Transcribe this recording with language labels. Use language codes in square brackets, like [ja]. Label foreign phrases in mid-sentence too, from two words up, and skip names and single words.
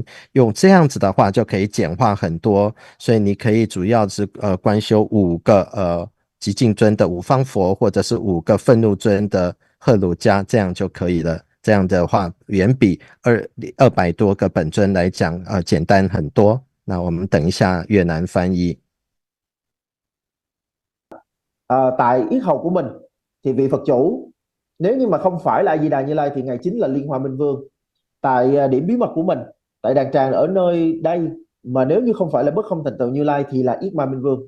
[zh] 用这样子的话就可以简化很多，所以你可以主要是观修5个极静尊的五方佛，或者是5个愤怒尊的赫鲁迦，这样就可以了。这样的话远比200多个本尊来讲简单很多。那我们等一下越南翻译。 [vi] Tại yết hầu của mình thì vị Phật chủ nếu như mà không phải là A Di Đà Như Lai thì ngài chính là Liên Hoa Minh Vương. Tại điểm bí mật của mình, tại đàn tràng ở nơi đây, mà nếu như không phải là bất không thành tựu Như Lai thì là Yết Ma Minh Vương.